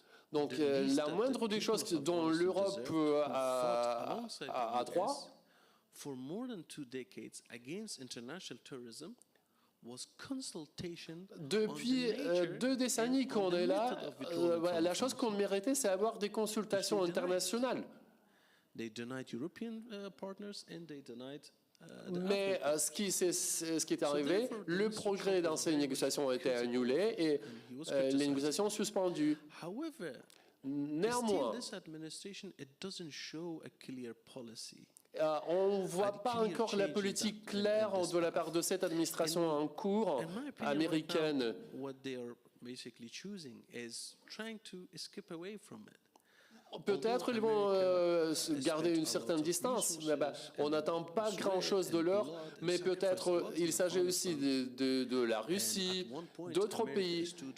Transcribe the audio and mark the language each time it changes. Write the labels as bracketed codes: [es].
[fr] Donc la moindre des choses dont l'Europe a droit, [en] for more than 2 decades against international terrorism was consultation [fr] depuis 2 décennies qu'on est là, la chose qu'on méritait, c'est avoir des consultations internationales. [en] They denied European partners and they denied [fr] Mais ce qui est arrivé, le progrès dans ces négociations a été annulé et les négociations suspendues. [en] However, [fr] Néanmoins, [en] this administration, it doesn't show a clear policy. [fr] on ne voit pas encore la politique claire de la part de cette administration en cours [en] In my opinion, [fr] américaine. [en] right now, what they are basically choosing is trying to escape away from it. [fr] Peut-être ils vont garder une certaine distance. On n'attend pas grand-chose de l'heure, mais peut-être il s'agit aussi de la Russie, d'autres pays.